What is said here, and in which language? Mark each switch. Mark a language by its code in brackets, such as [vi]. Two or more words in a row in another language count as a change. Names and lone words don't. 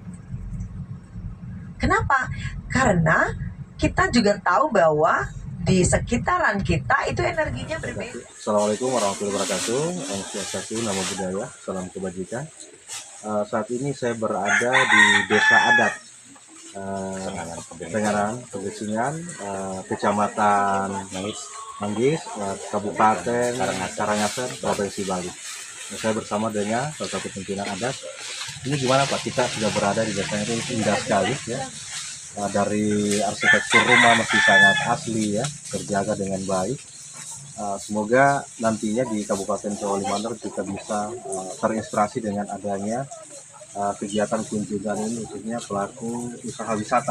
[id] Kenapa? Karena kita juga tahu bahwa di sekitaran kita itu energinya berbeda. [ar] السلام عليكم ورحمة الله وبركاته. [ban] Om Swastiastu, [pi] Namo Buddhaya, [id] salam kebajikan. Saat ini saya berada di Desa Adat, Tenganan, Pegesingan, Kecamatan Manggis, Kabupaten Karangasem, Provinsi Bali. Saya bersama dengan salah satu pimpinan adat. Ini gimana Pak? Kita sudah berada di desanya, itu indah sekali ya. Dari arsitektur rumah masih sangat asli ya, terjaga dengan baik. Semoga nantinya di Kabupaten Sawallimandar kita bisa terinspirasi dengan adanya kegiatan kunjungan ini, khususnya pelaku usaha wisata.